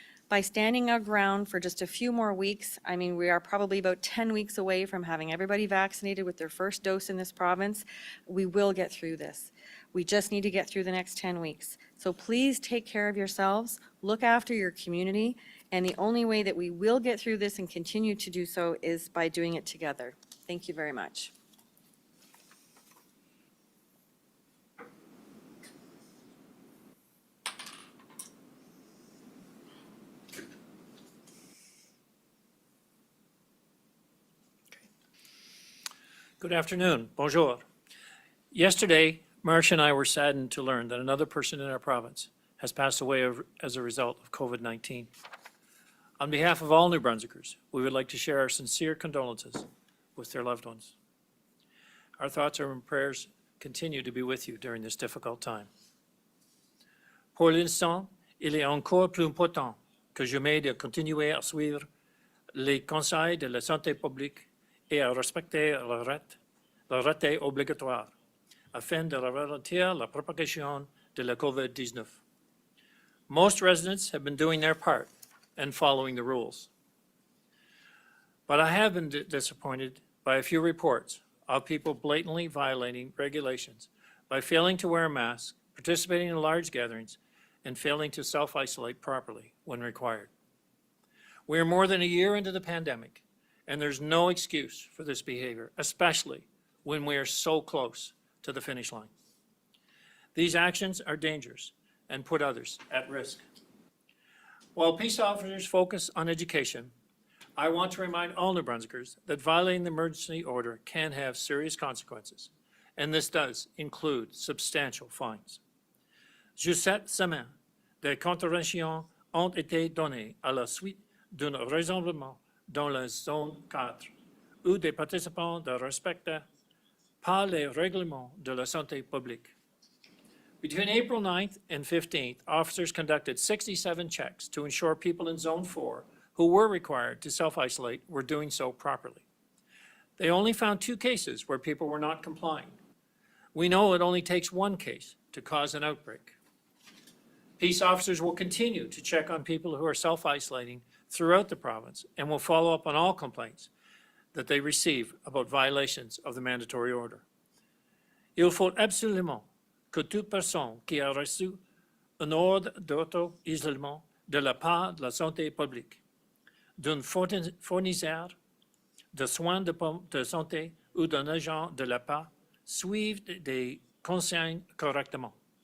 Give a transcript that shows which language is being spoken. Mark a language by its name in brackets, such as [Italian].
[English] By standing our ground for just a few more weeks, I mean, we are probably about 10 weeks away from having everybody vaccinated with their first dose in this province. We will get through this. We just need to get through the next 10 weeks. So please take care of yourselves, look after your community, and the only way that we will get through this and continue to do so is by doing it together. Thank you very much. Good afternoon. [French] Bonjour. [English] Yesterday, Marcia and I were saddened to learn that another person in our province has passed away as a result of COVID-19. On behalf of all New Brunswickers, we would like to share our sincere condolences with their loved ones. Our thoughts and prayers continue to be with you during this difficult time. [French] Pour l'instant, il est encore plus important que jamais de continuer à suivre les conseils de la santé publique et à respecter le raté obligatoire afin de ralentir la propagation de la COVID-19. [English] Most residents have been doing their part and following the rules. But I have been disappointed by a few reports of people blatantly violating regulations by failing to wear a mask, participating in large gatherings, and failing to self-isolate properly when required. We are more than a year into the pandemic, and there's no excuse for this behavior, especially when we are so close to the finish line. These actions are dangerous and put others at risk. While peace officers focus on education, I want to remind all New Brunswickers that violating the emergency order can have serious consequences, and this does include substantial fines. [French] Cette semaine, des contraventions ont été données à la suite d'un rassemblement dans la zone 4, où des participants ne respectent pas les règlements de la santé publique. [English] Between April 9th and 15th, officers conducted 67 checks to ensure people in Zone 4 who were required to self-isolate were doing so properly. They only found 2 cases where people were not complying. We know it only takes 1 case to cause an outbreak. Peace officers will continue to check on people who are self-isolating throughout the province and will follow up on all complaints that they receive about violations of the mandatory order. [French] Il faut absolument que toute personne qui a reçu un ordre d'auto-isolement de la part de la santé publique d'un fournisseur de soins de santé ou d'un agent de l'APA suivent des consignes correctement.